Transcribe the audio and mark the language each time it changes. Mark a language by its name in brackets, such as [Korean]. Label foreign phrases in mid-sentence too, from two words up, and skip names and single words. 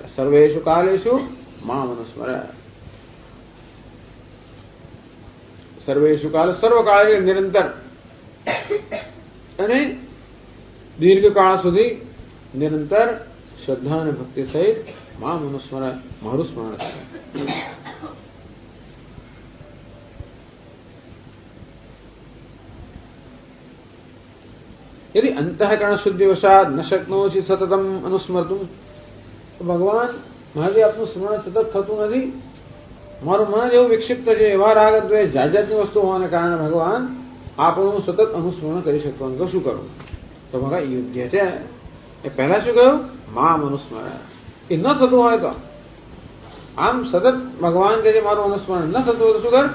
[Sanskrit] सर्वेषु कालेषु माम अनुस्मर. सर्वेषु काल, [Gujarati] સર્વકાળ નિરંતર અને દીર્ઘકાળ સુધી નિરંતર શ્રદ્ધા અને ભક્તિ સહિત [Sanskrit] माम अनुस्मर, [Gujarati] મારું સ્મરણ કરે. [Sanskrit] यदि अंतःकरण शुद्धि वशात न शक्नोषि सततम अनुस्मर्तुं, [Gujarati] તો ભગવાન મારાથી આપનું સ્મરણ સતત થતું નથી. મારું મન એવું વિક્ષિપ્ત છે, એવા રાગ દ્વેષ જાત જાતની વસ્તુ હોવાને કારણે ભગવાન આપણું સતત અનુસ્મરણ કરી શકતો નથી. તો શું કરવું? તો ભગવાન યુદ્ધ છે એ પહેલા શું કહ્યું? મામ અનુસ્મરણ. એ ન થતું હોય તો આમ સતત ભગવાન કે છે મારું અનુસ્મરણ ન થતું હોય તો શું કર?